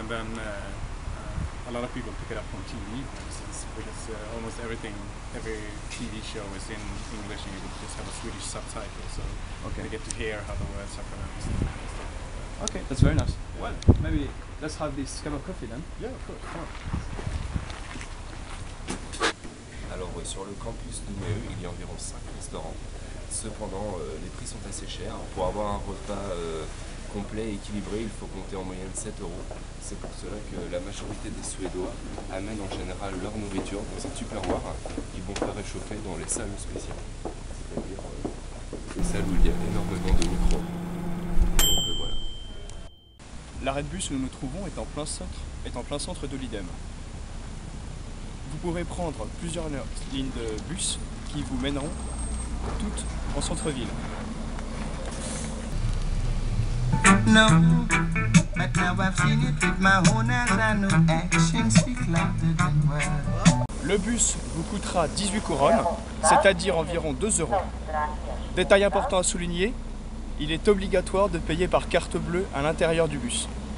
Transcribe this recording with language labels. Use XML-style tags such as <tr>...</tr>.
<en>And then a lot of people pick it up from TV, for instance, because almost every TV show is in English and you just have a Swedish subtitle, so Okay. they get to hear how the words are pronounced. Okay, that's very nice. Well, maybe let's have this cup of coffee then. Yeah, of course. Come on.</en> <fr>Alors sur le campus d'Ouméo, il y a environ 5 restaurants. Cependant, les prix sont assez chers. Pour avoir un repas complet et équilibré, il faut compter en moyenne 7 €. C'est pour cela que la majorité des Suédois amènent en général leur nourriture dans un tupperware qu'ils vont faire réchauffer dans les salles spéciales. C'est-à-dire les salles où il y a énormément de micros. Donc voilà. L'arrêt de bus où nous nous trouvons est en plein centre de l'IDEM. Vous pourrez prendre plusieurs lignes de bus qui vous mèneront toutes en centre-ville.</fr> <en>No, but now I've seen it with my own eyes. I know action speak louder than words.</en> <fr>Le bus vous coûtera 18 couronnes, c'est-à-dire environ 2 €. Détail important à souligner, il est obligatoire de payer par carte bleue à l'intérieur du bus.</fr>